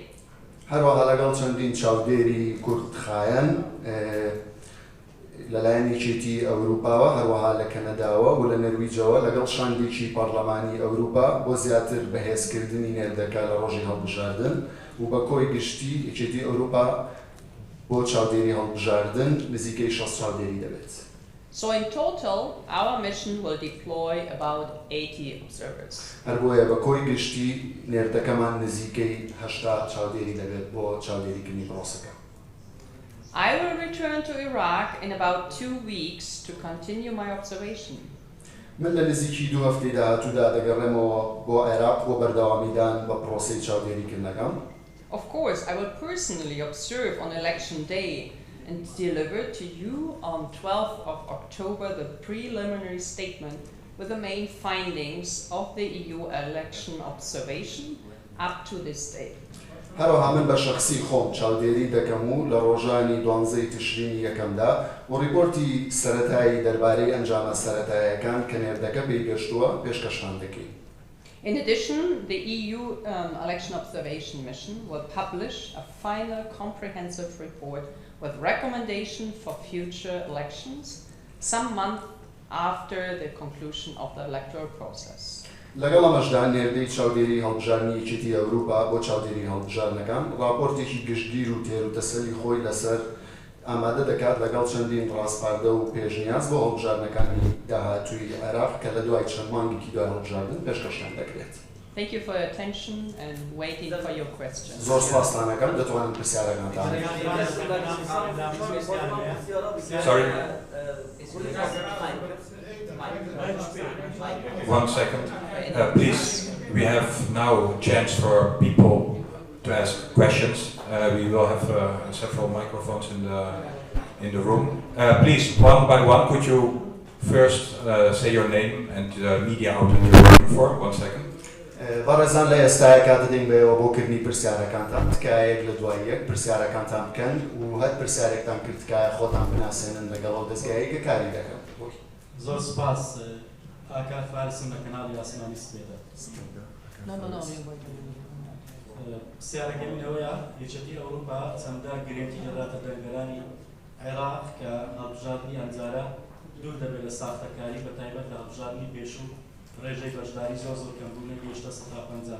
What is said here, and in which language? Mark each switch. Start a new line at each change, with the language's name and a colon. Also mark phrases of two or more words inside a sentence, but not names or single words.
Central Kurdish: هەروەها لەگەڵ چەندین چاودێری کوردخایەن لەلایەن یەکێتی ئەوروپاوە هەروەها لە کەنەداوە و لە نەرویجەوە لەگەڵ شاندێکی پەرلەمانی ئەوروپا بۆ زیاتر بەهێزکردنی نێردەکە لە ڕۆژی هەڵبژاردن و بە کۆی گشتی یەکێتی ئەوروپا بۆ چاودێری هەڵبژاردن نزیکەی 60 چاودێری دەبێت.
English: So in total, our mission will deploy about 80 observers.
Central Kurdish: هەر بۆیە بە کۆی گشتی نێردەکەمان نزیکەی 80 چاودێری دەبێت بۆ چاودێریکردنی پرۆسەکە.
English: I will return to Iraq in about 2 weeks to continue my observation.
Central Kurdish: من لە نزیکی 2 هەفتەی داهاتوودا دەگەڕێمەوە بۆ عێراق بۆ بەردەوامیدان بە پرۆسەی چاودێریکردنەکەم.
English: Of course, I will personally observe on election day and deliver to you on 12th of October the preliminary statement with the main findings of the EU election observation up to this day.
Central Kurdish: هەروەها من بە شەخسی خۆم چاودێری دەکەم و لە ڕۆژانی 12 تشرینی یەکەمدا و ڕیپۆرتی سەرەتایی دەربارەی ئەنجامە سەرەتاییەکان کە نێردەکە پێیگەشتووە پێشکەشتان دەکەین.
English: In addition, the EU election observation mission will publish a final comprehensive report with recommendation for future elections some month after the conclusion of the electoral process.
Central Kurdish: لەگەڵ ئەمەشدا نێردەی چاودێری هەڵبژاردنی یەکێتی ئەوروپا بۆ چاودێری هەڵبژاردنەکان راپۆرتێکی گشتگیر و تێروتەسەلی خۆی لەسەر ئامادە دەکات لەگەڵ چەندین ڕاستپاردە و پێشنیاز بۆ هەڵبژاردنەکانی داهاتووی عێراق کە لە دوای چەند مانگێکی دوای هەڵبژاردن پێشکەشتان دەکرێت.
English: Thank you for your attention and waiting for your questions.
Central Kurdish: زۆر سپاستانەکەم دەتوانن پرسیارەکانتان.
English: Sorry. 1 second. Please, we have now a chance for people to ask questions. We will have several microphones in the room. Please, one by one, could you first say your name and the media outlet you're working for? 1 second.
Central Kurdish: بەڕێزان لە ئێستاە کاتدەین بەوە بۆکردنی پرسیارەکانتان تکایەک لە دوای یەک پرسیارەکانتان بکەن و هەر پرسیارێکتان کرد تکایە خۆتان بناسێنن لەگەڵ دەستگایەک کە کاری دەکەن. زۆر سپاس ئاکات فارسم لە کەناڵی ئاسمانی سپێدە. پرسیارەکەی من ئەوەیە یەکێتی ئەوروپا چەندە گرنگی دەداتە دەرگەرانی عێراق کە هەڵبژاردننی ئەمجارە دوور دەبێت لە ساختەکاری بەتایبەت لە هەڵبژاردننی پێشوو ڕێژەی بەشداری زۆر کەمبوونە گەیشتە 150.